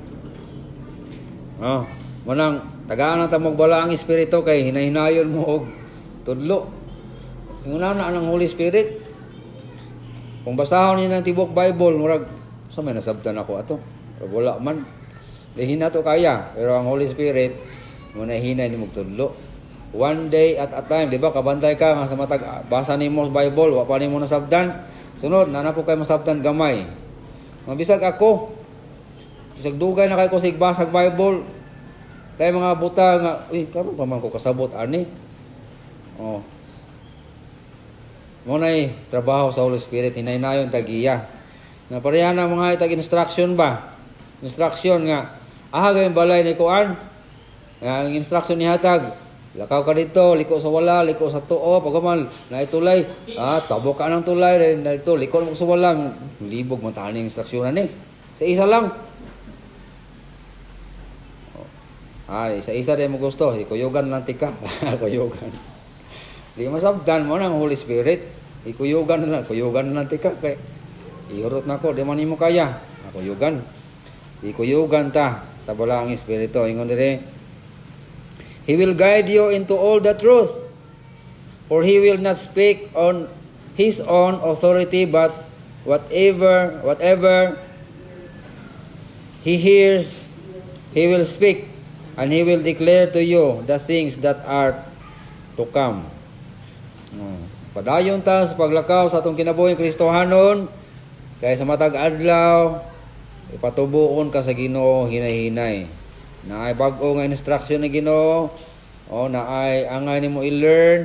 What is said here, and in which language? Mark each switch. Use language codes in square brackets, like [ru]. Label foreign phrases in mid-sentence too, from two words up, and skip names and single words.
[ceb] Manang tagaan ta mong bala ang espiritu kay hinahinayon mo og tudlo. Ingon na ang Holy Spirit. Kung basahon niyo ng tibok Bible murag sa may nasabtan ako ato. Wala man. Hina to kaya. Pero ang Holy Spirit, muna hina ni magtudlo. [en] One day at a time. [ceb] Di ba? Kabantay ka nga sa matag. Basa ni mo Bible. Wapa ni mo nasabtan. Sunod, nanapo kayo masabtan gamay. Mabisag ako. Bisag dugay na kayo ko sigbasag Bible. Kaya mga buta nga, karon pa man ko kasabot ani. Muna'y trabaho sa Holy Spirit. Hinay-nayon tagiya. Naparehan ang mga itag instruction ba? Instruction nga. Gawin balay ni kuan. Ang instruction ni hatag. Lakaw ka dito, liko sa wala, liko sa tuo. Pagkaman, na itulay. Tabo ka ng tulay. Na ito, liko mo sa wala. Libog mo taan yung instruction na ni. Sa isa lang. Isa-isa din mo gusto. Ikuyugan lang tika. Kuyugan. Di masabdan mo ng Holy Spirit. Ikuyugan na lang tika. Kaya ihurot na ko, di man mo kaya. Ikuyugan ta sa balaang Espiritu. Ingon dire, [en] He will guide you into all the truth. For He will not speak on His own authority, but whatever He hears, He will speak, and He will declare to you the things that are to come. [ceb] Padayon ta sa paglakaw sa atong kinabuhing Kristohanon. Kaya sa matag adlaw, ipatubuon ka sa Ginoo hinay-hinay. Naay bag-o nga instruction ni Ginoo, naay angay nimo i-learn.